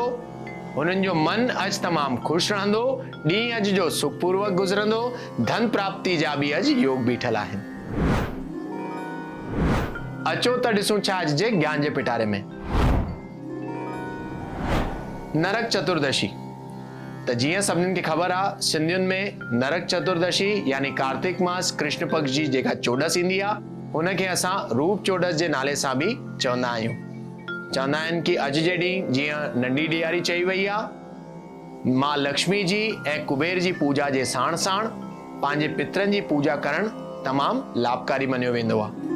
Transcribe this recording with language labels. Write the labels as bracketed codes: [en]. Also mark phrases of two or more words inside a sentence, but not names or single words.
[sd] हुननि जो मन अॼु तमामु ख़ुशि रहंदो। ॾींहुं अॼु जो सुखपूर्वक गुज़रंदो। धन प्राप्ति जा भी अॼु योग बीठल आहिनि। अचो त ॾिसूं छा अॼु जे ज्ञान जे पिटारे में। नरक चतुर्दशी। त जीअं सभिनीनि खे ख़बर आहे, सिंधियुनि में नरक चतुर्दशी यानी कार्तिक मास कृष्ण पक्ष जी जेका चोॾस ईंदी आहे, हुनखे असां रूप चोॾस जे नाले सां बि चवंदा आहियूं। चवंदा आहिनि कि अॼु जे ॾींहुं जीअं नंढी ॾियारी चई वई आहे, मां लक्ष्मी जी ऐं कुबेर जी पूजा जे साण साण पंहिंजे पितरनि जी पूजा करणु तमामु लाभकारी मञियो वेंदो आहे।